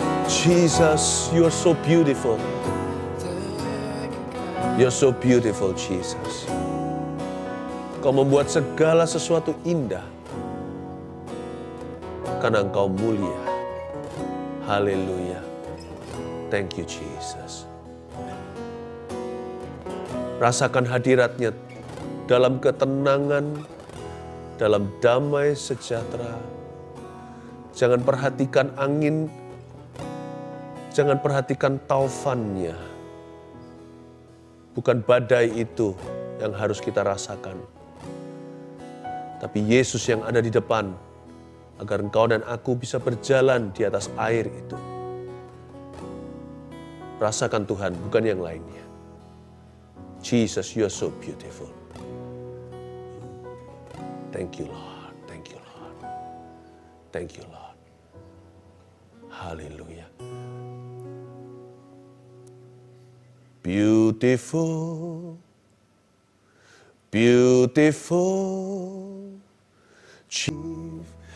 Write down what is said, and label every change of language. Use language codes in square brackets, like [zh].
[en] Jesus, you're so beautiful. You're so beautiful, Jesus. [id] Kau membuat segala sesuatu indah karena Engkau mulia. [en] Haleluya. Thank you, Jesus. [id] Rasakan hadirat-Nya dalam ketenangan, dalam damai sejahtera. Jangan perhatikan angin, jangan perhatikan taufannya. Bukan badai itu yang harus kita rasakan. Tapi Yesus yang ada di depan, agar engkau dan aku bisa berjalan di atas air itu. Rasakan Tuhan, bukan yang lainnya. [en] Jesus, you are so beautiful. Thank you, Lord. Thank you, Lord. Thank you, Lord. Haleluya. Beautiful, beautiful, chief.